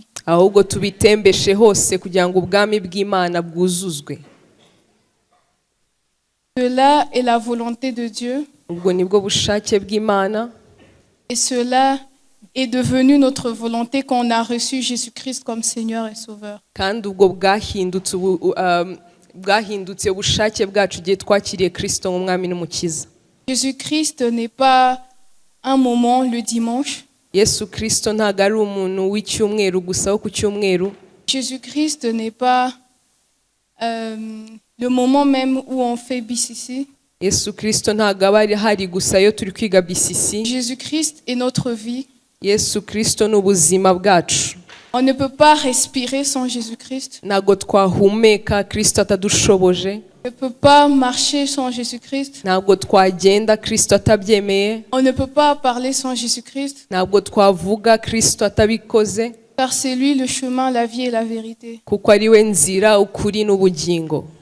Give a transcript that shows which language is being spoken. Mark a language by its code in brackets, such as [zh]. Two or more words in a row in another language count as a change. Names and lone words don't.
[rw] ahubwo tubitembeshe hose kugira ngo ubwami bw'Imana bwuzuzwe. [fr] Cela est la volonté de Dieu, [rw] Ubwo nibwo bushake bw'Imana, [fr] et cela est devenu notre volonté quand on a reçu Jésus-Christ comme Seigneur et Sauveur. [rw] kandi ubwo bwahindutse ubushake bwacu igihe twakiriye Kristo nk'umwami n'umukiza. [fr] Jésus-Christ n'est pas un moment le dimanche. [rw] Yesu Kristo ntabwo ari umuntu w'icyumweru gusa wo ku cyumweru. [fr] Jésus-Christ n'est pas le moment même où on fait BCC. [rw] Yesu Kristo ntabwo aba hari gusa iyo turi kwiga BCC. [fr] Jésus-Christ est notre vie. [rw] Yesu Kristo ni ubuzima bwacu. [fr] On ne peut pas respirer sans Jésus-Christ. [rw] Ntabwo twahumeka Kristo atadushoboje. [fr] On ne peut pas marcher sans Jésus-Christ. [rw] Ntabwo twagenda Kristo atabyemeye. [fr] On ne peut pas parler sans Jésus-Christ. [rw] Ntabwo twavuga Kristo atabikoze. [fr] Car c'est lui le chemin, la vie et la vérité. [rw] Kuko ari we nzira, ukuri n'ubugingo.